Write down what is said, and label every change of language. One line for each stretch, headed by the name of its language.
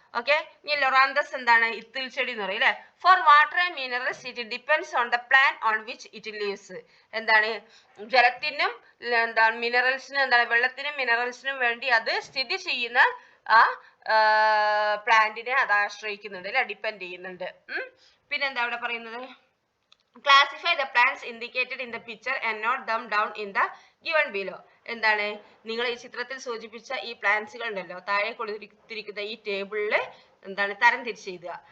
Malayalam: Okay, ഇനി Loranthus എന്താണ്? ഇത്തിൽ ചെടി എന്ന് പറയും അല്ലെ.
English: For water and minerals it depends on the plant on which it lives. എന്താണ്?
Malayalam: ജലത്തിനും എന്താണ് മിനറൽസിനും എന്താണ് വെള്ളത്തിനും മിനറൽസിനും വേണ്ടി അത് സ്ഥിതി ചെയ്യുന്ന ആ പ്ലാന്റിനെ അത് ആശ്രയിക്കുന്നുണ്ട് അല്ലെ, ഡിപ്പെൻഡ് ചെയ്യുന്നുണ്ട്. പിന്നെന്താ ഇവിടെ പറയുന്നത്?
English: Classify the plants indicated in the picture and note them down in the given below.
Malayalam: എന്താണ്? നിങ്ങൾ ഈ ചിത്രത്തിൽ സൂചിപ്പിച്ച ഈ പ്ലാന്റ്സുകൾ ഉണ്ടല്ലോ, താഴെ കൊടുത്തിരിക്കുന്ന ഈ ടേബിളിൽ എന്താണ് തരം തിരിച്ച് എഴുതുക.